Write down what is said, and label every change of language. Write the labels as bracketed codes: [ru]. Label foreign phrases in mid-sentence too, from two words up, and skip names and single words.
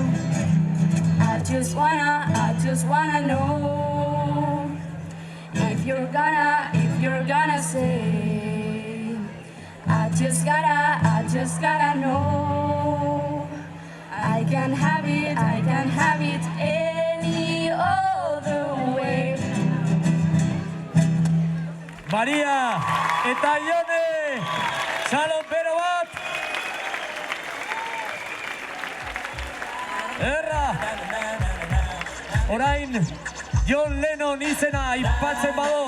[en] I just wanna know if you're gonna say. I just gotta know. I can't have it any other way. [eu] Maria eta Jone! Txalo bero bat! Erra! Orain, John Lennon izena aipatzen badot.